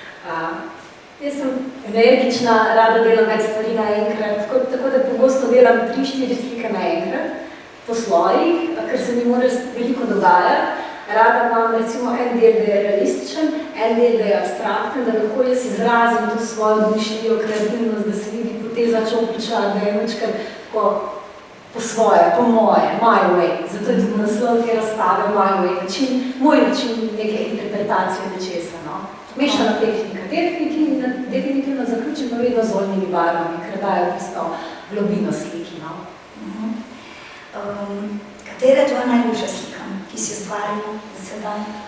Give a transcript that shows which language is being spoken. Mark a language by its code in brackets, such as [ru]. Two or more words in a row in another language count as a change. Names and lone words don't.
[sl] Jaz sem energična, rada delam več stvari naenkrat, tako da pogosto delam 3-4 slike naenkrat po svojih, ker se mi mora veliko dogajati. Rada imam recimo en del, da je realističen, en del, da je abstrakten, da lahko jaz izrazim to svojo domišljijo, kreativnost, da se vidi poteza čopiča, da je večkrat tako po svoje, po moje, [en] my way. [sl] Zato je tudi naslov te razstave [en] my way, [sl] moj način neke interpretacije nečesa. No? Mešana tehnika. Definitivno zaključim pa vedno z oljnimi barvami, ker dajo tisto globino sliki. No? Katera je tvoja najljubša slika, ki si ustvarila za sedaj?